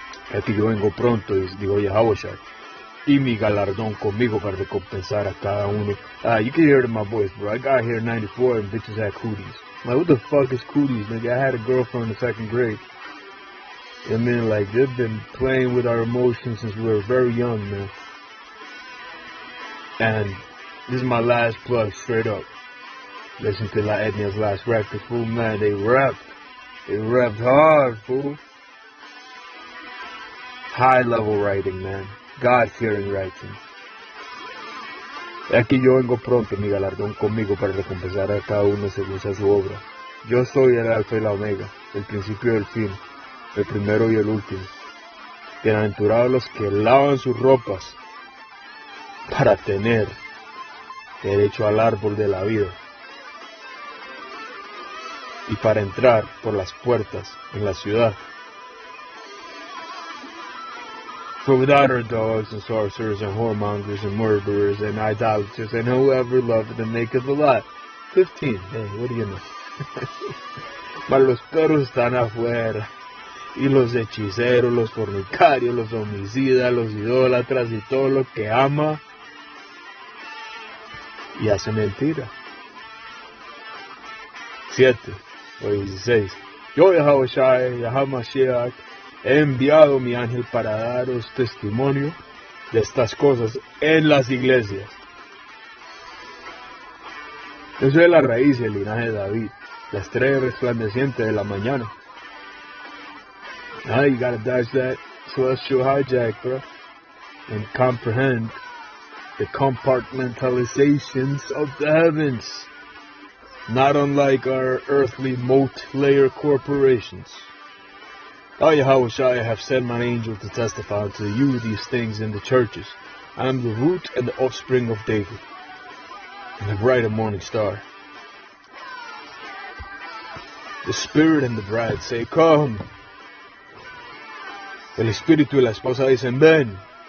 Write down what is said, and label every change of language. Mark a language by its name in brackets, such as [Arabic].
[Spanish] Aquí yo vengo pronto, digo Yahushua, y mi galardón conmigo para recompensar a cada uno. [English] You can hear it in my voice, bro. I got here in 94 and bitches had cooties. I'm like, what the fuck is cooties, nigga? I had a girlfriend in the 2nd grade. I mean, like, they've been playing with our emotions since we were very young, man. And this is my last plug, straight up. Listen to La Etnia's last record, fool, man. They rapped hard, fool. High level writing, man. God-fearing writing. [Spanish] Aquí yo vengo pronto, mi galardón conmigo para recompensar a cada uno según sea su obra. Yo soy el alfa y la omega, el principio y el fin, el primero y el último. Bienaventurados los que lavan sus ropas para tener derecho al árbol de la vida y para entrar por las puertas en la ciudad. [English] For without our dogs and sorcerers and whoremongers and murderers and idolaters and whoever loveth and maketh a lot. 15, hey, what do you know? [Spanish] Mas los perros están afuera, y los hechiceros, los fornicarios, los homicidas, los idólatras y todo lo que ama y hace mentira. 7 o 16. Yo, Yahamashiach, he enviado mi ángel para daros testimonio de estas cosas en las iglesias. Yo soy la raíz y el linaje de David, la estrella resplandeciente de la mañana. [English] Now you gotta dodge that celestial hijack, bro, and comprehend the compartmentalizations of the heavens, not unlike our earthly moat layer corporations. I, Yahushua, have sent my angel to testify to you these things in the churches. I am the root and the offspring of David, and the bright and morning star. The Spirit and the bride say, come. [Spanish] El Espíritu y la esposa dicen, ven.